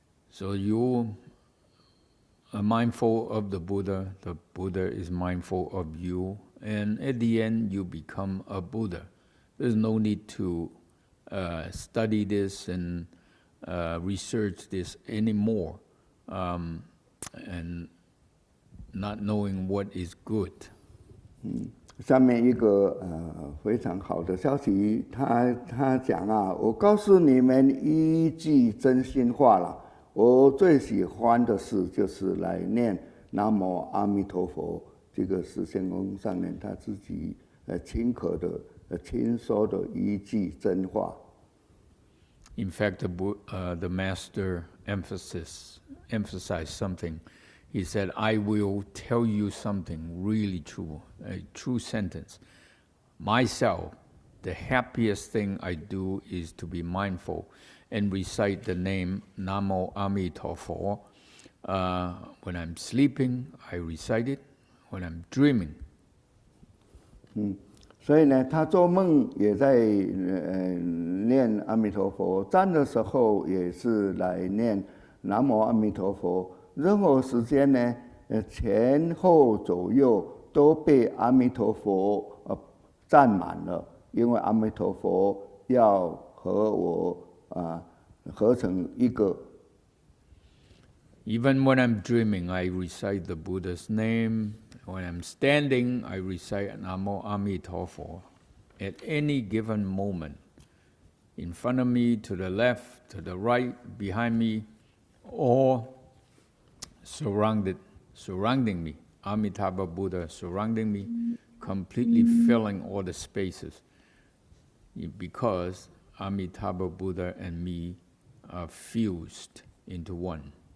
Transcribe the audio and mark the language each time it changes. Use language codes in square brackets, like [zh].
[en] So you are mindful of the Buddha is mindful of you, and at the end you become a Buddha. There's no need to study this and research this anymore, and not knowing what is good. [zh] 下面一个非常好的消息，他讲啊，我告诉你们一句真心话了。我最喜欢的事就是来念南无阿弥陀佛，这个是仙公上人他自己亲口的亲说的一句真话。 [en] In fact, the master emphasized something. He said, I will tell you something really true, a true sentence. Myself, the happiest thing I do is to be mindful and recite the name Namo Amitabha. When I'm sleeping, I recite it. When I'm dreaming. [zh] 所以呢，他做梦也在念阿弥陀佛，站的时候也是来念南无阿弥陀佛。任何时间呢，前后左右都被阿弥陀佛占满了，因为阿弥陀佛要和我合成一个。 [en] Even when I'm dreaming, I recite the Buddha's name. When I'm standing, I recite Namo Amitabha. At any given moment, in front of me, to the left, to the right, behind me, or surrounding me, Amitabha Buddha surrounding me, completely filling all the spaces, because Amitabha Buddha and me are fused into one.